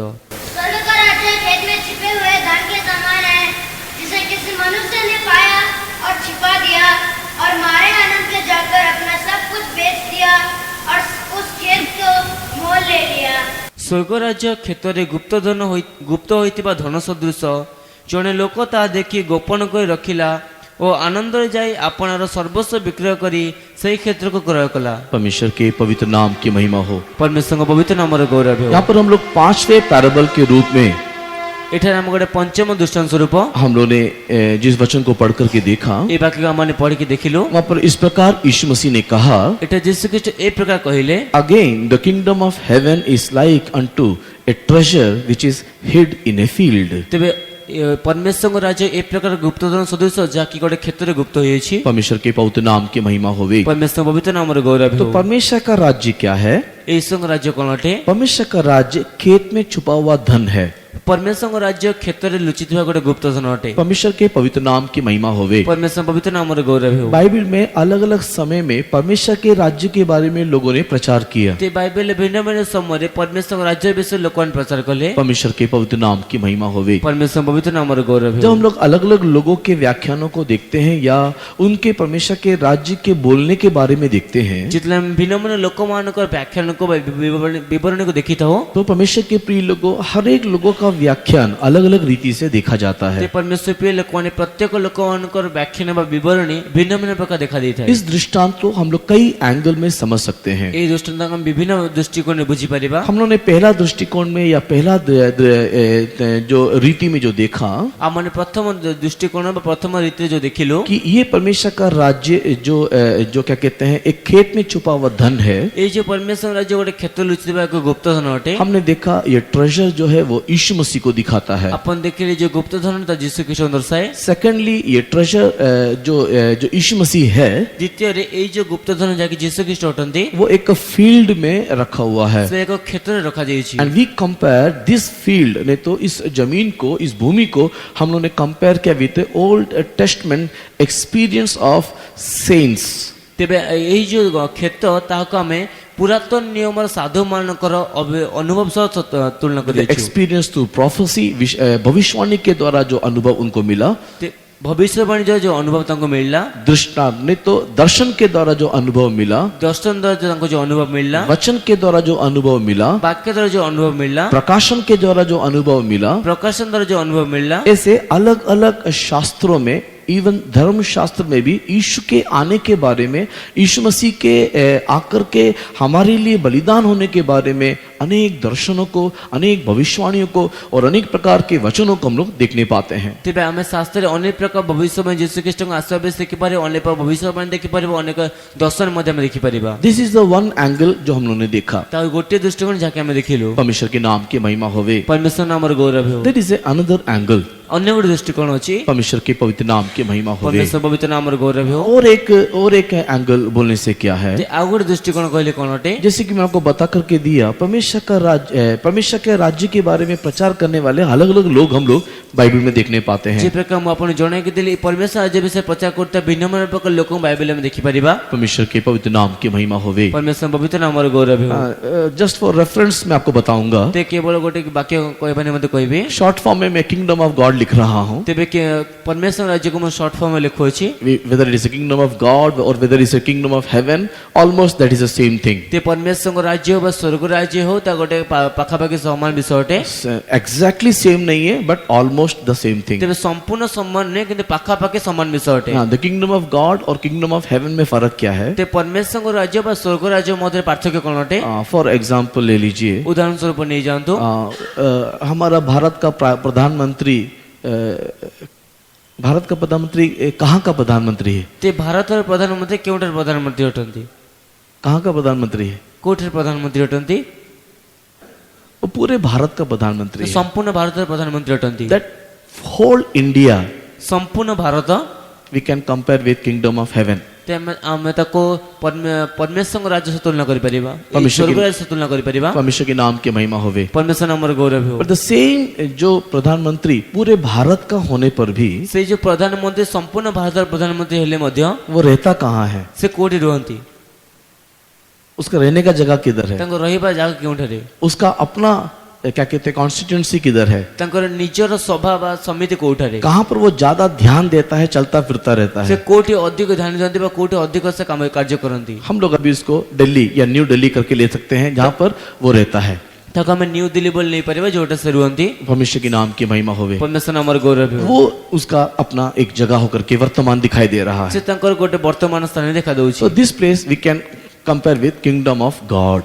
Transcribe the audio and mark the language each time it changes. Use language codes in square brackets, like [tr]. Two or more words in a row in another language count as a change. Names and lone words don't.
[hi] स्वर्ग का राज्य खेत में छिपे हुए धन के समान है, जिसे किसी मनुष्य ने पाया और छिपा दिया और मारे आनंद के जाकर अपना सब कुछ बेच दिया और उस खेत को मोल ले लिया। [or] ସ୍ୱର୍ଗ ରାଜ୍ୟ କ୍ଷେତ୍ର ମେଁ ଗୁପ୍ତ ହୋଇତିବା ଧନ ସଦୃଶ ଜଡ଼େ ଲୋକ ତା ଦେଖି ଗୋପନ କର ରଖିଲା ଓ ଆନନ୍ଦରେ ଯାଇ ଆପଣାର ସର୍ବସ୍ୱ ବିକ୍ରୟ କରି ସେହି କ୍ଷେତ୍ରକୁ କ୍ରୟ କଲା। [hi] परमेश्वर के पवित्र नाम की महिमा हो। [or] ପରମେଶ୍ୱରଙ୍କ ପବିତ୍ର ନାମର ଗୌରବ ହେଉ। [hi] यहाँ पर हम लोग पांचवें पैराबल के रूप में [or] ଏଠାରେ ଆମେ ଗୋଟେ ପଞ୍ଚମ ଦୃଷ୍ଟାନ୍ତ ସ୍ୱରୂପ [hi] हम लोगों ने जिस वचन को पढ़ करके देखा, [or] এই ବାକ୍ୟକୁ ଆମମାନେ ପଢିକି ଦେଖିଲୁ। [hi] वहाँ पर इस प्रकार यीशु मसीह ने कहा, [or] ଏଠାରେ ଯୀଶୁ ଖ୍ରୀଷ୍ଟ ଏ ପ୍ରକାର କହିଲେ, [en] again the kingdom of heaven is like unto a treasure which is hid in a field। [or] ତେବେ ପରମେଶ୍ୱରଙ୍କ ରାଜ୍ୟ ଏ ପ୍ରକାର ଗୁପ୍ତଧନ ସଦୃଶ ଯାହାକି ଗୋଟେ କ୍ଷେତ୍ରରେ ଗୁପ୍ତ ହୋଇଛି। [hi] परमेश्वर के पवित्र नाम की महिमा होवे। [or] ପରମେଶ୍ୱରଙ୍କ ପବିତ୍ର ନାମର ଗୌରବ [hi] तो [or] ହେଉ। [hi] परमेश्वर का राज्य क्या है? [or] ଈଶ୍ୱରଙ୍କ ରାଜ୍ୟ କ'ଣ ଅଟେ? [hi] परमेश्वर का राज्य खेत में छुपा हुआ धन है। [or] ପରମେଶ୍ୱରଙ୍କ ରାଜ୍ୟ କ୍ଷେତ୍ରରେ ଲୁଚିଥିବା ଗୋଟେ ଗୁପ୍ତଧନ ଅଟେ। [hi] परमेश्वर के पवित्र नाम की महिमा होवे। [or] ପରମେଶ୍ୱରଙ୍କ ପବିତ୍ର ନାମର ଗୌରବ ହେଉ। [hi] बाइबल में अलग अलग समय में परमेश्वर के राज्य के बारे में लोगों ने प्रचार किया। [or] ते ବାଇବେଲରେ ଭିନ୍ନ ଭିନ୍ନ ସମୟରେ ପରମେଶ୍ୱରଙ୍କ ରାଜ୍ୟ ବିଷୟରେ ଲୋକମାନେ ପ୍ରଚାର କଲେ। [hi] परमेश्वर के पवित्र नाम की महिमा होवे। [or] ପରମେଶ୍ୱରଙ୍କ ପବିତ୍ର ନାମର ଗୌରବ [hi] जब [or] ହେଉ। [hi] हम लोग अलग अलग लोगों के व्याख्यानों को देखते हैं या उनके परमेश्वर के राज्य के बोलने के बारे में देखते हैं, [or] ଯେତେବେଳେ ଆମେ ଭିନ୍ନ ଭିନ୍ନ ଲୋକମାନଙ୍କର ବ୍ୟାଖ୍ୟାନକୁ ବା ବିବରଣୀକୁ ଦେଖିଥାଉ, [hi] तो परमेश्वर के प्रिय लोगों, हर एक लोगों का व्याख्यान अलग अलग रीति से देखा जाता [or] ते [hi] है। [or] ପରମେଶ୍ୱର ପ୍ରିୟ ଲୋକମାନେ ପ୍ରତ୍ୟେକ ଲୋକମାନଙ୍କର ବ୍ୟାଖ୍ୟାନ ବା ବିବରଣୀ ଭିନ୍ନ ଭିନ୍ନ ପ୍ରକାର ଦେଖା ଦେଇଥାଏ। [hi] इस दृष्टांत को हम लोग कई एंगल में समझ सकते हैं। [or] ଏହି ଦୃଷ୍ଟାନ୍ତକୁ ଆମେ ବିଭିନ୍ନ ଦୃଷ୍ଟିକୋଣରେ ବୁଝିପାରିବା। [hi] हम लोगों ने पहला दृष्टिकोण में या पहला जो रीति में जो देखा [or] ଆମମାନେ ପ୍ରଥମ ଦୃଷ୍ଟିକୋଣ ବା ପ୍ରଥମ ରୀତିରେ ଯୋଉ ଦେଖିଲୁ [hi] कि ये परमेश्वर का राज्य जो क्या कहते हैं, एक खेत में छुपा हुआ धन है। [or] ଏଇ ଯୋଉ ପରମେଶ୍ୱର ରାଜ୍ୟ ଗୋଟେ କ୍ଷେତ୍ର ଲୁଚିଥିବା ଏକ ଗୁପ୍ତଧନ ଅଟେ। [hi] हमने देखा ये ट्रेजर जो है वो यीशु मसीह को दिखाता है। [or] ଆପଣ ଦେଖିଲେ ଯୋଉ ଗୁପ୍ତଧନ ତା ଯୀଶୁ ଖ୍ରୀଷ୍ଟଙ୍କୁ ଦର୍ଶାଏ। [hi] सेकेंडली ये ट्रेजर जो यीशु मसीह है [or] ଦ୍ୱିତୀୟରେ ଏଇ ଯୋଉ ଗୁପ୍ତଧନ ଯାହାକି ଯୀଶୁ ଖ୍ରୀଷ୍ଟ ଅଟନ୍ତି, [hi] वो एक फील्ड में रखा हुआ है। [or] ସେ ଏକ କ୍ଷେତ୍ରରେ ରଖାଯାଇଛି। [en] and we compare this field, [hi] नहीं तो इस जमीन को, इस भूमि को हम लोगों ने [en] कंपेयर किया with Old Testament experience of saints. [or] ତେବେ ଏଇ ଯୋଉ କ୍ଷେତ୍ର ତାହାକୁ ଆମେ ପୁରାତନ ନିୟମର ସାଧୁମାନଙ୍କର ଅନୁଭବ ସହ ତୁଳନା କରିଛୁ। [en] experience through prophecy, [hi] भविष्यवाणी के द्वारा जो अनुभव उनको मिला, [or] ଭବିଷ୍ୟବାଣୀର ଯୋଉ ଅନୁଭବ ତାଙ୍କୁ ମିଳିଲା, [hi] दृष्टांत नहीं तो दर्शन के द्वारा जो अनुभव मिला, [or] ଦର୍ଶନ ଦ୍ୱାରା ତାଙ୍କୁ ଯୋଉ ଅନୁଭବ ମିଳିଲା, [hi] वचन के द्वारा जो अनुभव मिला, [or] ବାକ୍ୟ ଦ୍ୱାରା ଯୋଉ ଅନୁଭବ ମିଳିଲା, [hi] प्रकाशन के द्वारा जो अनुभव मिला, [or] ପ୍ରକାଶନ ଦ୍ୱାରା ଯୋଉ ଅନୁଭବ ମିଳିଲା, [hi] ऐसे अलग अलग शास्त्रों में, इवन धर्म शास्त्र में भी यीशु के आने के बारे में, यीशु मसीह के आकर के हमारे लिए बलिदान होने के बारे में अनेक दर्शनों को, अनेक भविष्यवाणियों को और अनेक प्रकार के वचनों को हम लोग देखने पाते हैं। [or] ତେବେ ଆମେ ଶାସ୍ତ୍ରରେ ଅନେକ ପ୍ରକାର ଭବିଷ୍ୟବାଣୀ ଯୀଶୁ ଖ୍ରୀଷ୍ଟଙ୍କ ଆସିବା ବିଷୟରେ ଦେଖିପାରିବା, ଅନେକ ପ୍ରକାର ଭବିଷ୍ୟବାଣୀ ଦେଖିପାରିବା, ଅନେକ ଦର୍ଶନ ମଧ୍ୟ ଆମେ ଦେଖିପାରିବା। [en] this is the one angle [hi] जो हम लोगों ने देखा। [or] ତା ଗୋଟିଏ ଦୃଷ୍ଟିକୋଣ ଯାହାକି ଆମେ ଦେଖିଲୁ। [hi] परमेश्वर के नाम की महिमा होवे। [or] ପରମେଶ୍ୱର ନାମର ଗୌରବ ହେଉ। [en] that is another angle. [or] ଅନ୍ୟ ଗୋଟେ ଦୃଷ୍ଟିକୋଣ ଅଛି, [hi] परमेश्वर के पवित्र नाम की महिमा होवे। [or] ପରମେଶ୍ୱର ପବିତ୍ର ନାମର ଗୌରବ ହେଉ। [hi] और एक एंगल बोलने से क्या है, [or] ଯେ ଆଉ ଗୋଟେ ଦୃଷ୍ଟିକୋଣ କହିଲେ କ'ଣ ଅଟେ? [hi] जैसे कि मैं आपको बता करके दिया, परमेश्वर के राज्य के बारे में प्रचार करने वाले अलग अलग लोग हम लोग बाइबल में देखने पाते [or] ଯେ [hi] हैं। [or] ପ୍ରକାର ମୁଁ ଆପଣଙ୍କୁ ଜଣାଇକି ଦେଲି, ପରମେଶ୍ୱର ରାଜ୍ୟ ବିଷୟରେ ପ୍ରଚାର କରୁଥିବା ଭିନ୍ନ ଭିନ୍ନ ପ୍ରକାର ଲୋକଙ୍କୁ ବାଇବେଲରେ ଆମେ ଦେଖିପାରିବା। [hi] परमेश्वर के पवित्र नाम की महिमा होवे। [or] ପରମେଶ୍ୱର ପବିତ୍ର ନାମର ଗୌରବ ହେଉ। [en] just for reference [hi] मैं आपको बताऊंगा, [or] ते केवଳ ଗୋଟେ ବାକ୍ୟ କହିବା ନିମନ୍ତେ କହିବି। [en] short form [hi] में मैं [en] kingdom of God [hi] लिख रहा हूँ। [or] ତେବେ ପରମେଶ୍ୱର ରାଜ୍ୟକୁ ମୁଁ ସର୍ଟ ଫର୍ମରେ ଲେଖୁଅଛି। [en] Whether it is a kingdom of God or whether it is a kingdom of heaven, almost that is the same thing. [or] ते ପରମେଶ୍ୱରଙ୍କ ରାଜ୍ୟ ବା ସ୍ୱର୍ଗ ରାଜ୍ୟ ହଉ, ତା ଗୋଟେ ପାଖାପାଖି ସମାନ ବିଷୟ ଅଟେ। [en] Exactly same [hi] नहीं है, [en] but almost the same thing. [or] ତେବେ ସମ୍ପୂର୍ଣ୍ଣ ସମାନ ନୁହେଁ, କିନ୍ତୁ ପାଖାପାଖି ସମାନ ବିଷୟ ଅଟେ। [hi] हाँ, [en] the kingdom of God और kingdom of heaven [hi] में फर्क क्या है? [or] ते ପରମେଶ୍ୱରଙ୍କ ରାଜ୍ୟ ବା ସ୍ୱର୍ଗ ରାଜ୍ୟ ମଧ୍ୟରେ ପାର୍ଥକ୍ୟ କ'ଣ ଅଟେ? [hi] फॉर एग्जाम्पल ले लीजिए, [or] ଉଦାହରଣ ସ୍ୱରୂପ ନେଇଯାଆନ୍ତୁ। [hi] हमारा भारत का प्रधानमंत्री कहाँ का प्रधानमंत्री है? [or] ते ଭାରତର ପ୍ରଧାନମନ୍ତ୍ରୀ କେଉଁଠାରେ ପ୍ରଧାନମନ୍ତ୍ରୀ ଅଟନ୍ତି? [hi] कहाँ का प्रधानमंत्री है? [or] କୋଉଠାରେ ପ୍ରଧାନମନ୍ତ୍ରୀ ଅଟନ୍ତି? [hi] वो पूरे भारत का प्रधानमंत्री है। [or] ସମ୍ପୂର୍ଣ୍ଣ ଭାରତର ପ୍ରଧାନମନ୍ତ୍ରୀ ଅଟନ୍ତି। [en] That whole India [or] ସମ୍ପୂର୍ଣ୍ଣ ଭାରତ [en] we can compare with kingdom of heaven. [or] ଆମେ ତାକୁ ପରମେଶ୍ୱରଙ୍କ ରାଜ୍ୟ ସହ ତୁଳନା କରିପାରିବା, [hi] परमेश्वर [or] ସ୍ୱର୍ଗ ରାଜ୍ୟ ସହ ତୁଳନା କରିପାରିବା। [hi] परमेश्वर के नाम की महिमा होवे। [or] ପରମେଶ୍ୱର ନାମର ଗୌରବ ହେଉ। [en] But the same [hi] जो प्रधानमंत्री पूरे भारत का होने पर भी [or] ସେ ଯୋଉ ପ୍ରଧାନମନ୍ତ୍ରୀ ସମ୍ପୂର୍ଣ୍ଣ ଭାରତର ପ୍ରଧାନମନ୍ତ୍ରୀ ହେଲେ ମଧ୍ୟ [hi] वो रहता कहाँ है? [or] ସେ କୋଉଠି ରୁହନ୍ତି? [hi] उसका रहने का जगह किधर है? [or] ତାଙ୍କ ରହିବା ଜାଗା କେଉଁଠାରେ? [hi] उसका अपना क्या कहते हैं कॉन्स्टिट्यूंसी किधर है? [or] ତାଙ୍କର ନିଜର ସଭା ବା ସମିତି କୋଉଠାରେ? [hi] कहाँ पर वो ज्यादा ध्यान देता है, चलता फिरता रहता [or] ସେ [hi] है? [or] କୋଉଠି ଅଧିକ ଧ୍ୟାନ ଦିଅନ୍ତି ବା କୋଉଠି ଅଧିକ ସେ କାର୍ଯ୍ୟ କରନ୍ତି? [hi] हम लोग अभी इसको दिल्ली या न्यू दिल्ली करके ले सकते हैं, जहाँ पर वो रहता है। [or] ତାକୁ ଆମେ ନ୍ୟୁ ଦିଲ୍ଲୀ ବୋଲି ନେଇପାରିବା ଯୋଉଟା ସେ ରୁହନ୍ତି। [hi] परमेश्वर के नाम की महिमा होवे। [or] ପରମେଶ୍ୱର ନାମର ଗୌରବ ହେଉ। [hi] वो उसका अपना एक जगह होकर के वर्तमान दिखाई दे रहा [or] ସେ [hi] है। [or] ତାଙ୍କର ଗୋଟେ ବର୍ତ୍ତମାନ ସ୍ଥାନରେ ଦେଖା ଦଉଛି। [en] So this place we can compare with kingdom of God.